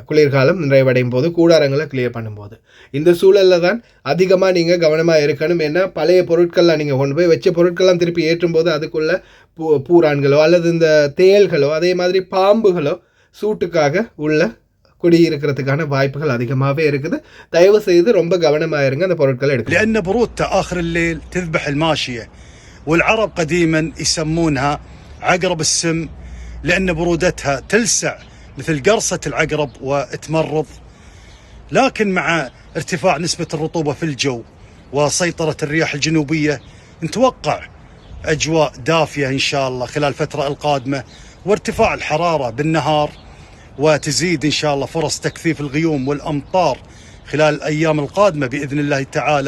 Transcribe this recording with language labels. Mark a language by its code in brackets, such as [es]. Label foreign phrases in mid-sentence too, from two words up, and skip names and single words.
[ta] குளிர்காலம் நிறைவடையும் போது கூடாரங்களை கிளியர் பண்ணும்போது இந்த சூழலில் தான் அதிகமாக நீங்கள் கவனமாக இருக்கணும். ஏன்னா பழைய பொருட்கள்லாம் நீங்கள் கொண்டு போய் வச்ச பொருட்கள்லாம் திருப்பி ஏற்றும் போது அதுக்குள்ளே பூரான்களோ அல்லது இந்த தேள்களோ அதே மாதிரி பாம்புகளோ சூட்டுக்காக உள்ள குடியிருக்கிறதுக்கான வாய்ப்புகள் அதிகமாகவே இருக்குது. தயவு செய்து ரொம்ப கவனமாக இருங்க அந்த பொருட்களை எடுக்க. [ar] لأن برودة آخر الليل تذبح الماشية، والعرب قديما يسمونها عقرب السم لأن برودتها تلسع مثل قرصة العقرب وتمرض. لكن مع ارتفاع نسبة الرطوبة في الجو وسيطرة الرياح الجنوبية نتوقع أجواء دافية إن شاء الله خلال الفترة القادمة، وارتفاع الحرارة بالنهار، وتزيد إن شاء الله فرص تكثيف الغيوم والأمطار خلال الأيام القادمة بإذن الله تعالى.